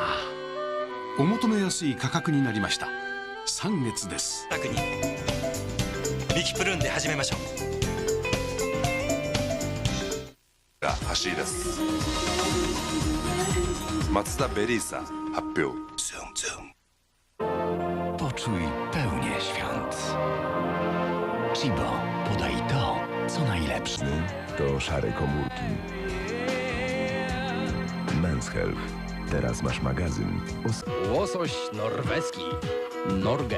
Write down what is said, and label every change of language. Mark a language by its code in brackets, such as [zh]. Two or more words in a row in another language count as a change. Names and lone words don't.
[ja] お求めやすい価格になりました。3月です。楽にミキプルーンで始めましょう。走り出す。松田ベリーさん発表。 [pl] Poczuj pełnię świąt. Chibo, podaj to, co najlepsze. To szare komórki. Men's Health. Teraz masz magazyn. Łosoś norweski. Norge.